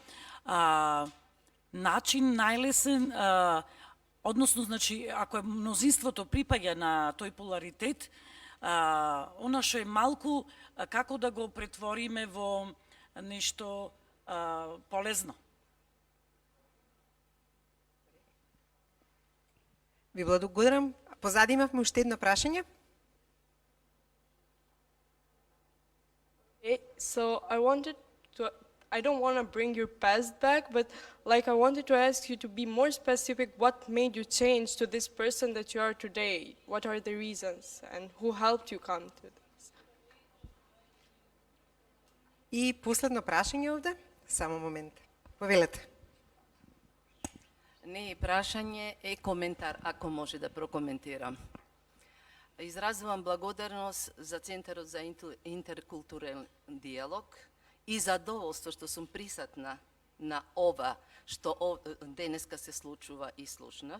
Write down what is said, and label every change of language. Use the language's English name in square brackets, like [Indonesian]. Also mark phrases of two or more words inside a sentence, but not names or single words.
[Macedonian] Начин најлесен, односно, значи, ако е мнозинството припаѓа на тој поларитет, она што е малку, како да го претвориме во нешто полезно. Ви благодарам. Позади имавме уште едно прашање. [English] So I don't want to bring your past back, but like I wanted to ask you to be more specific. What made you change to this person that you are today? What are the reasons and who helped you come to this? [Macedonian] И последно прашање овде, само момент. Повелете. Не е прашање, е коментар, ако може да прокоментирам. Изразувам благодарност за Центарот за интеркултурен диалог и задоволство што сум присатна на ова што денеска се случува и слушнав.